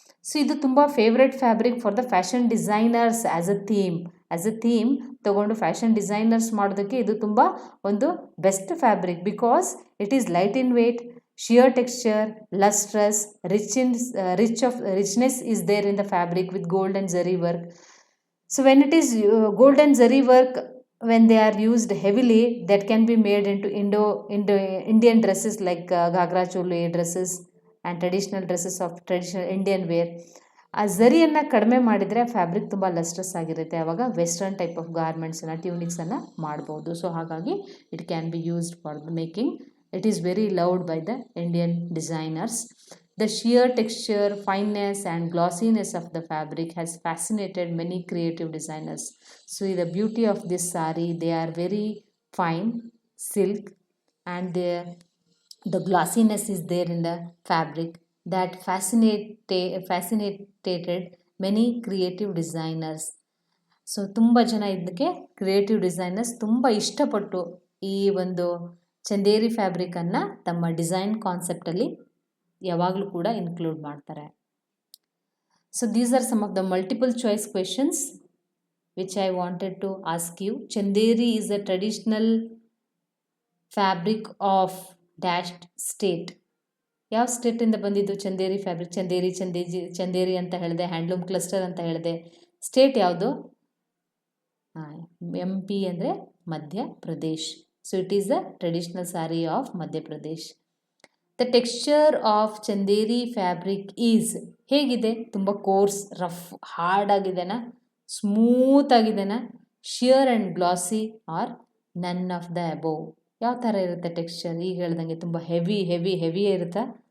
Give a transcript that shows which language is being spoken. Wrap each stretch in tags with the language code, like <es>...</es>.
<en>so</en> <kn>ಇದು ತುಂಬ</kn> <en>favourite fabric for the fashion designers as a theme</en> <kn>ತೊಗೊಂಡು</kn> <en>fashion designers</en> <kn>ಮಾಡೋದಕ್ಕೆ ಇದು ತುಂಬ ಒಂದು</kn> <en>Best fabric, because it is light in weight, sheer texture, lustrous, richness is there in the fabric with gold and zari work. So when it is gold and zari work, when they are used heavily, that can be made into Indian dresses like ghagra choli dresses and traditional dresses of traditional Indian wear.</en> <kn>ಆ ಝರಿಯನ್ನು ಕಡಿಮೆ ಮಾಡಿದರೆ fabric ತುಂಬ ಲಸ್ಟ್ರಸ್ ಆಗಿರುತ್ತೆ, ಆವಾಗ western type of ಗಾರ್ಮೆಂಟ್ಸನ್ನು, ಟ್ಯೂನಿಕ್ಸನ್ನು ಮಾಡ್ಬೋದು.</kn> <en>so</en> <kn>ಹಾಗಾಗಿ</kn> <en>It can be used for the making. It is very loved by the Indian designers. The sheer texture, fineness and glossiness of the fabric has fascinated many creative designers. So the beauty of this saree, they are very fine silk and the glossiness is there in the fabric that fascinated many creative designers.</en> <kn>So ತುಂಬ ಜನ ಇದಕ್ಕೆ creative designers ತುಂಬ ಇಷ್ಟಪಟ್ಟು ಈ ಒಂದು ಚಂದೇರಿ ಫ್ಯಾಬ್ರಿಕನ್ನು ತಮ್ಮ design ಕಾನ್ಸೆಪ್ಟಲ್ಲಿ ಯಾವಾಗಲೂ ಕೂಡ ಇನ್ಕ್ಲೂಡ್ ಮಾಡ್ತಾರೆ.</kn> <en>So these are some of the multiple choice questions which I wanted to ask you. Chanderi is a traditional fabric of dashed state.</en> <kn>ಯಾವ ಸ್ಟೇಟಿಂದ ಬಂದಿದ್ದು ಚಂದೇರಿ ಫ್ಯಾಬ್ರಿಕ್? ಚಂದೇರಿ ಅಂತ ಹೇಳಿದೆ, ಹ್ಯಾಂಡ್ಲೂಮ್ ಕ್ಲಸ್ಟರ್ ಅಂತ ಹೇಳಿದೆ. ಸ್ಟೇಟ್ ಯಾವುದು? MP ಅಂದರೆ Madhya Pradesh.</kn> <en>So it is the traditional saree of Madhya Pradesh. The texture of Chanderi fabric is</en> <kn>ಹೇಗಿದೆ? ತುಂಬ course, rough, hard ಆಗಿದೆನಾ? Smooth ಆಗಿದೆನಾ?</kn> <en>Sheer and glossy or none of the above?</en> <kn>ಯಾವ ಥರ ಇರುತ್ತೆ ಟೆಕ್ಸ್ಚರ್? ಈಗ ಹೇಳ್ದಂಗೆ ತುಂಬ ಹೆವಿಯೇ ಇರುತ್ತಾ?</kn>